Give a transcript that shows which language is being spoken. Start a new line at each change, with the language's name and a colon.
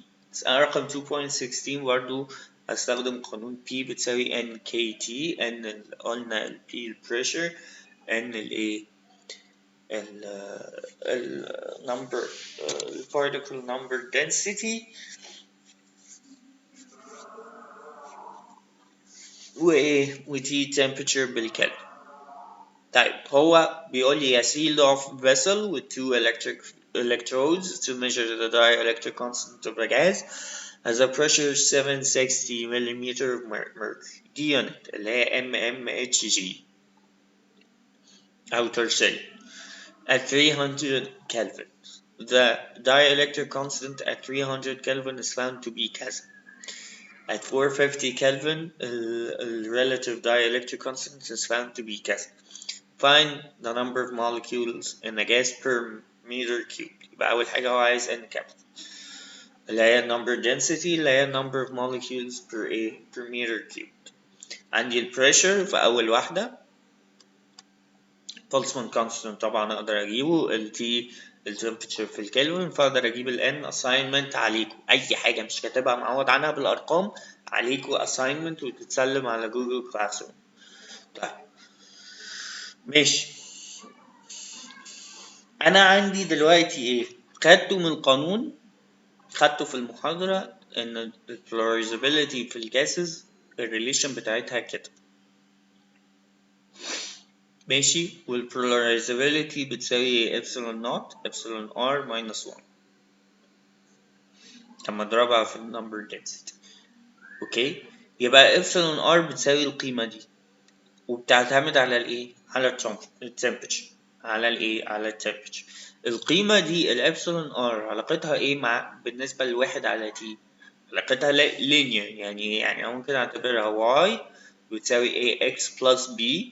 Arabic: مسألة رقم 2.16 برضو هستخدم قانون P بتساوي NKT. N قلنا ال P البريشر، N الايه ال number particle number density، وايه و T temperature بالكلفن. طيب هو بيقول لي
English: a sealed off vessel with two electrodes to measure the dielectric constant of a gas has a pressure 760 millimeter of mercury. دي unit اللي هي mmHg أو tertiary at 300 Kelvin. The dielectric constant at 300 Kelvin is found to be
Arabic: كذا.
English: At 450 Kelvin, relative dielectric constant is found to be
Arabic: كذا.
English: Find the number of molecules in a gas per meter cubed.
Arabic: يبقى أول حاجة هو عايز N capital اللي هي number density اللي هي number of molecules per meter cubed. عندي ال pressure في أول واحدة Boltzmann constant طبعا أقدر أجيبه، ال T ال temperature في الكلفن، فأقدر أجيب ال N assignment عليكم. أي حاجة مش كاتبها معوض عنها بالأرقام عليكم assignment وتتسلم على جوجل كلاس روم. طيب ماشي. أنا عندي دلوقتي إيه؟ خدته من القانون، خدته في المحاضرة إن ال polarizability في الجاسز الريليشن بتاعتها كده. ماشي. وال polarizability بتساوي epsilon naught epsilon r minus 1 لما اضربها في النمبر density. اوكي. يبقى epsilon r بتساوي القيمة دي، وبتعتمد على الايه؟ على temperature، على الايه؟ على temperature. القيمة دي الابسلون r علاقتها ايه مع بالنسبة لواحد على t؟ علاقتها linear، يعني ممكن اعتبرها y بتساوي a x plus b.